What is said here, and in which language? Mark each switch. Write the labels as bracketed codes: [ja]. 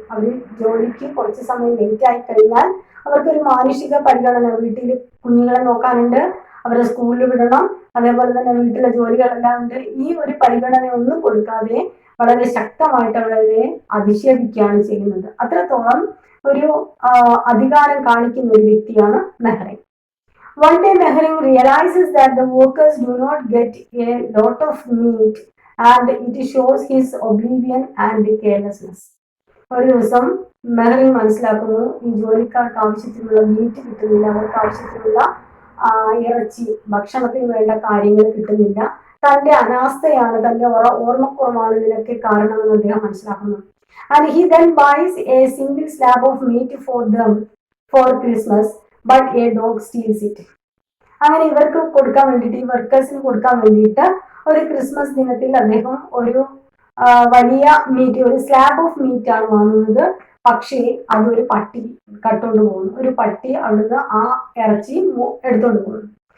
[ml] അവർ ജോലിക്ക് കുറച്ച് സമയം ലേറ്റ് ആയി കഴിഞ്ഞാൽ അവർക്കൊരു മാനുഷിക പരിഗണന, വീട്ടിൽ കുഞ്ഞുങ്ങളെ നോക്കാനുണ്ട്, അവരെ സ്കൂളിൽ വിടണം, അതേപോലെ തന്നെ വീട്ടിലെ ജോലികളെല്ലാം ഉണ്ട്, ഈ ഒരു പരിഗണന ഒന്നും കൊടുക്കാതെ വളരെ ശക്തമായിട്ട് അവരെ അധിക്ഷേപിക്കുകയാണ് ചെയ്യുന്നത്. അത്രത്തോളം ഒരു അധികാരം കാണിക്കുന്ന ഒരു വ്യക്തിയാണ് മെഹറിങ്. [en] One day Mehring realizes that the workers do not get a lot of meat and it shows his oblivion and carelessness. [ml] ഒരു ദിവസം മെഹറിങ് മനസ്സിലാക്കുന്നു, ഈ ജോലിക്കാർക്ക് ആവശ്യത്തിനുള്ള മീറ്റ് കിട്ടുന്നില്ല, അവർക്ക് ആവശ്യത്തിനുള്ള ഇറച്ചി, ഭക്ഷണത്തിന് വേണ്ട കാര്യങ്ങൾ കിട്ടുന്നില്ല. തന്റെ അനാസ്ഥയാണ്, തന്റെ ഓർമ്മക്കുറവാണ് ഇതിനൊക്കെ കാരണമെന്ന് അദ്ദേഹം മനസ്സിലാക്കുന്നു. [en] And he then buys a single slab of meat for them for Christmas but a dog steals it. [ml] അങ്ങനെ ഇവർക്ക് കൊടുക്കാൻ വേണ്ടിയിട്ട്, ഈ വർക്കേഴ്സിന് കൊടുക്കാൻ വേണ്ടിയിട്ട് ഒരു ക്രിസ്മസ് ദിനത്തിൽ അദ്ദേഹം ഒരു വലിയ മീറ്റ്, ഒരു [en] slab of meat [ml] ആണ് വാങ്ങുന്നത്. പക്ഷേ അതൊരു പട്ടി കട്ടുകൊണ്ട് പോകുന്നു. ഒരു പട്ടി അവിടുന്ന് ആ ഇറച്ചി എടുത്തോണ്ട് പോകുന്നു.